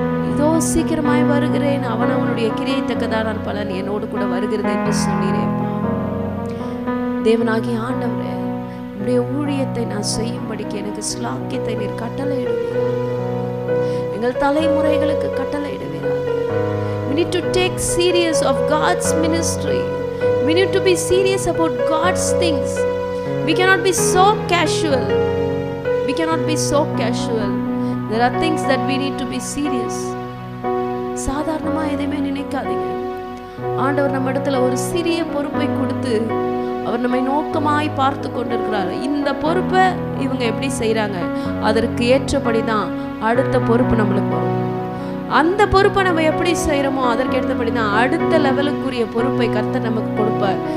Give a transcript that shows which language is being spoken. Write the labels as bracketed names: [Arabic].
[Tamil] இதோ சீக்கிரமாய் வருகிறேன், அவனுடைய கிரியை தக்கதான பலன் என்னோடு கூட வருகிறது என்று சொன்னீரேப்பா. தேவனாகிய ஆண்டவரே, உடைய ஊழியத்தை நான் செய்யும்படிக்கு எனக்கு ஸ்லாக்கியத்தை நீர் கட்டளையிடுவீராக. எங்கள் தலைமுறைகளுக்கு கட்டளையிடுவீராக. [English] We need to take serious of God's ministry. We need to be serious about God's things. We cannot be so casual. We cannot be so casual. There are things that we need to be serious. [Tamil] சாதாரணமா எதையுமே நினைக்காதீங்க. ஆண்டவர் நம்ம இடத்துல ஒரு சிறிய பொறுப்பை கொடுத்து அவர் நம்மை நோக்கமாய் பார்த்து கொண்டிருக்கிறார். இந்த பொறுப்பை இவங்க எப்படி செய்யறாங்க, அதற்கு ஏற்றபடிதான் அடுத்த பொறுப்பு நம்மளுக்கு வரும். அந்த பொறுப்பை நம்ம எப்படி செய்யறோமோ அதற்கு ஏற்றபடிதான் அடுத்த லெவலுக்குரிய பொறுப்பை கர்த்தர் நமக்கு கொடுப்பார்.